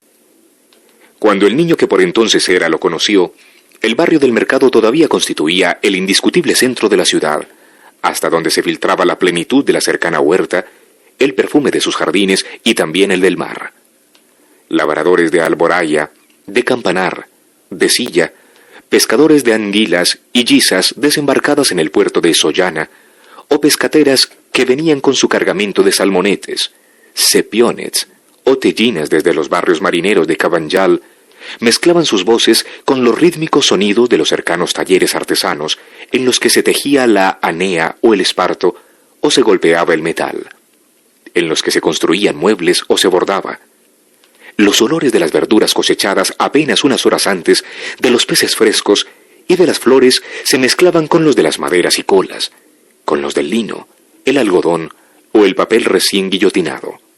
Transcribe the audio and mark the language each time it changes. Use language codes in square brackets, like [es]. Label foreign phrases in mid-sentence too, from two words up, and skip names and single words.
[es] Cuando el niño que por entonces era lo conoció, el barrio del mercado todavía constituía el indiscutible centro de la ciudad, hasta donde se filtraba la plenitud de la cercana huerta, el perfume de sus jardines y también el del mar. Labradores de Alboraya, de Campanar, de Silla, pescadores de anguilas y guisas desembarcadas en el puerto de Sollana, o pescateras que venían con su cargamento de salmonetes, sepionets o tellinas desde los barrios marineros de Cabanyal, mezclaban sus voces con los rítmicos sonidos de los cercanos talleres artesanos en los que se tejía la anea o el esparto o se golpeaba el metal, en los que se construían muebles o se bordaba. Los olores de las verduras cosechadas apenas unas horas antes, de los peces frescos y de las flores se mezclaban con los de las maderas y colas, con los del lino, el algodón o el papel recién guillotinado.